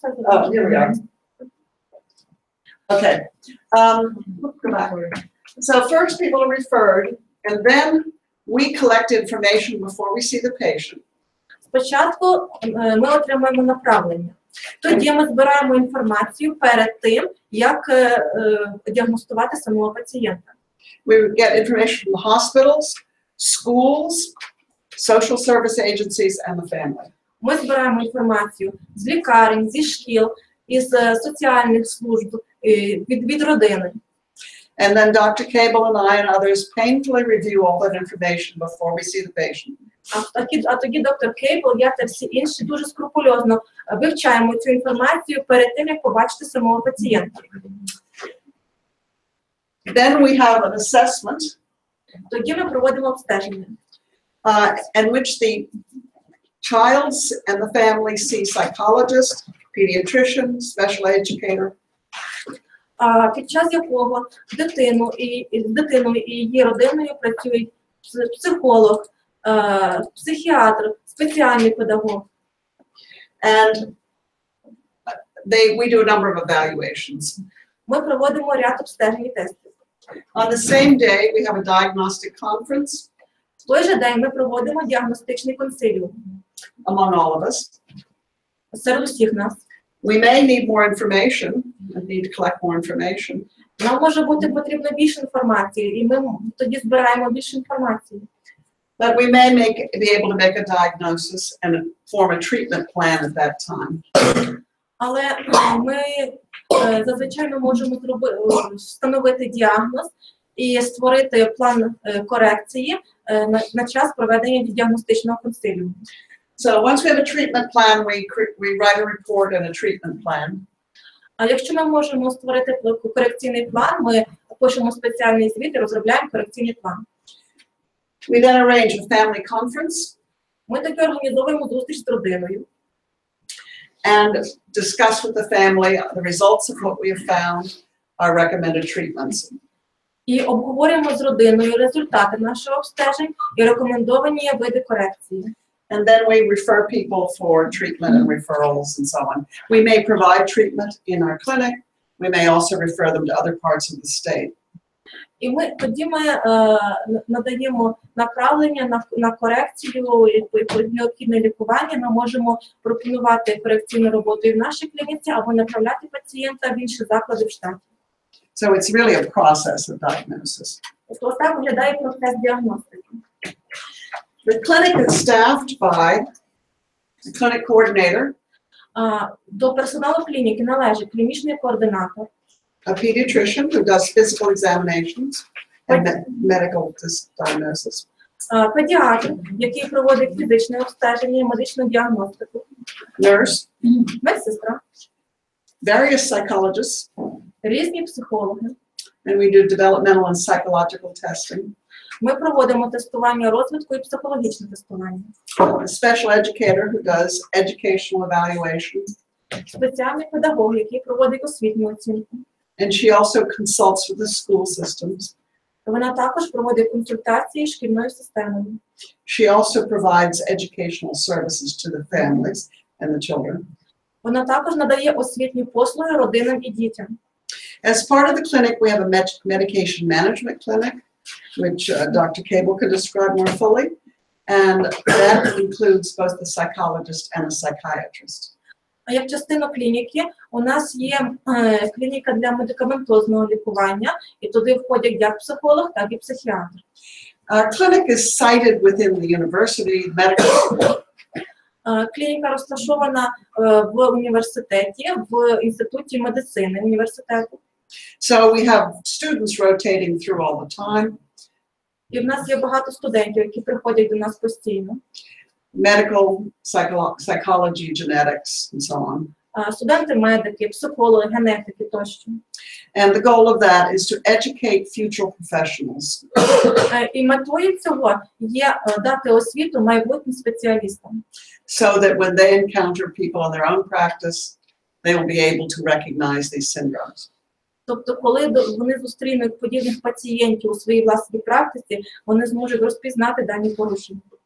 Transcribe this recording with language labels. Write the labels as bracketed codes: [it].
[en] Oh, here we are. Okay. Go back. So first people are referred, and then we collect information before we see the patient. [uk] Спочатку ми отримуємо направлення. Тоді ми збираємо інформацію перед тим, як діагностувати самого пацієнта. [en] We get information from the hospitals, schools, social service agencies, and the family. [uk] Ми збираємо інформацію з лікарень, зі шкіл, із соціальних служб, від родини. [en] And then Dr. Cable and I and others painfully review all that information before we see the patient. [uk] А тоді доктор Кейбл, я та всі інші дуже скрупульозно вивчаємо цю інформацію перед тим, як побачити самого пацієнта. [en] Then we have an assessment [uk] Тоді ми проводимо обстеження, [en] in which the child's and the family see psychologist, pediatrician, special educator, [uk] під час якого з дитиною і її родиною працюють психолог, психіатр, спеціальний педагог. [en] and we do a number of evaluations. [uk] Ми проводимо ряд обстежень і тестів. [en] On the same day, we have a diagnostic conference [uk] В той же день ми проводимо діагностичний консиліум [en] among all of us. [uk] серед усіх нас. [en] We may need more information and need to collect more information. [uk] Нам може бути потрібно більше інформації, і ми тоді збираємо більше інформації. [en] But we may be able to make a diagnosis and form a treatment plan at that time. [uk] Але ми зазвичай можемо встановити діагноз і створити план корекції на час проведення діагностичного консиліуму. [en] So once we have a treatment plan, we write a report and a treatment plan. [uk] А якщо ми можемо створити корекційний план, ми пишемо спеціальний звіт і розробляємо корекційний план. [en] We then arrange a family conference [uk] Ми таки організовуємо зустріч з родиною [en] and discuss with the family the results of what we have found, our recommended treatments. [uk] і обговорюємо з родиною результати наших обстежень і рекомендовані види корекції. [en] And then we refer people for treatment and referrals and so on. We may provide treatment in our clinic. We may also refer them to other parts of the state. [uk] І тоді ми надаємо направлення на корекцію і необхідне лікування. Ми можемо пропонувати корекційну роботу і в нашій клініці або направляти пацієнта в інші заклади в штаті. [en] So it's really a process of diagnosis. [uk] Тобто так виглядає процес діагностики. [en] The clinic is staffed by a clinic coordinator, [uk] До персоналу клініки належить клінічний координатор, [en] a pediatrician who does physical examinations and medical diagnosis, [uk] педіатр, який проводить фізичне обстеження і медичну діагностику, [en] nurse, [uk] медсестра, [en] various psychologists, [uk] різні психологи. [en] and we do developmental and psychological testing. [uk] Ми проводимо тестування розвитку і психологічне тестування. [en] A special educator who does educational evaluation, [uk] Спеціальний педагог, який проводить освітню оцінку. [en] and she also consults with the school systems. [uk] Вона також проводить консультації з шкільною системою. [en] She also provides educational services to the families and the children. [uk] Вона також надає освітні послуги родинам і дітям. [en] As part of the clinic, we have a medication management clinic, which Dr. Cable can describe more fully, and that includes both the psychologist and the psychiatrist. [uk] А як частина клініки, у нас є клініка для медикаментозного лікування, і туди входять як психолог, так і психіатр. [en] Our clinic is sited within the university medical school. [uk] Клініка розташована в університеті, в інституті медицини університету. [en] So we have students rotating through all the time. [uk] І в нас є багато студентів, які приходять до нас постійно. [en] medical, psychology, genetics, and so on. [uk] Студенти-медики, психологи, генетики тощо. [en] And the goal of that is to educate future professionals [uk] І метою цього є дати освіту майбутнім спеціалістам. [en] so that when they encounter people in their own practice, they will be able to recognize these syndromes. [uk] Тобто, коли вони зустрінуть подібних пацієнтів у своїй власній практиці, вони зможуть розпізнати дані порушення.